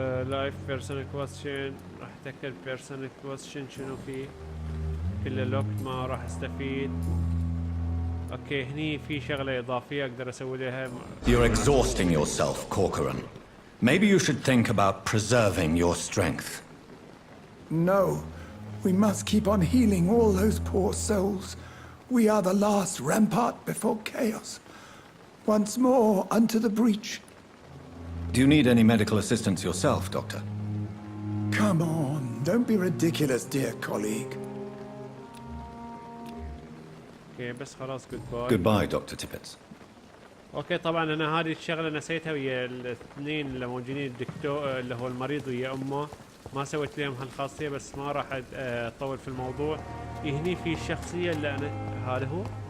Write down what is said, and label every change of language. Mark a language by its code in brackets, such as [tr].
[ar] لايف بيرسونال كويستشن راح اتاكد بيرسونال كويستشن شنو فيه. كله لوك ما راح استفيد. اوكي هني في شغله اضافيه اقدر اسوي لها. [en] You're exhausting yourself, Corcoran. Maybe you should think about preserving your strength. No, we must keep on healing all those poor souls. We are the last rampart before chaos. Once more unto the breach. Do you need any medical assistance yourself, Doctor? Come on, don't be ridiculous, dear colleague. [ar] اوكي بس خلاص goodbye. [en] Goodbye, Dr. Tippett. [ar] اوكي طبعا انا هذه الشغله نسيتها ويا الاثنين اللي موجودين الدكتور اللي هو المريض ويا امه ما سويت لهم هالخاصيه بس ما راح اطول في الموضوع. هني في الشخصيه اللي انا هذا هو.